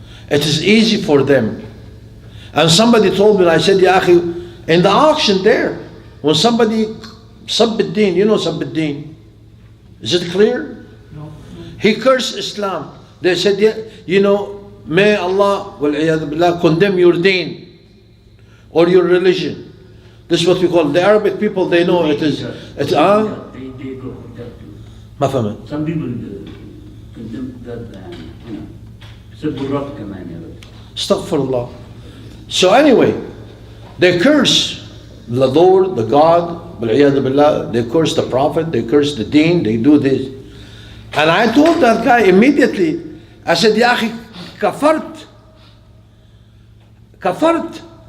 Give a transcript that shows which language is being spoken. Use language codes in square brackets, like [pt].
[en] It is easy for them. And somebody told me, I said, Ya akhi, in the auction there, when somebody, Sabb ad-Din, Sabb ad-Din. Is it clear? No. He cursed Islam. They said, may Allah billah, condemn your deen or your religion. This is what we call, the Arabic people, they know it is. They go that too. [ar] ما فهمت. [en] Some people condemn that, [ar] سب الرب كمان يا رب. [en] Astaghfirullah. So anyway, they curse the Lord, the God, billah, they curse the Prophet, they curse the deen, they do this. And I told that guy immediately, I said, Ya akhi, kafart. Kafart.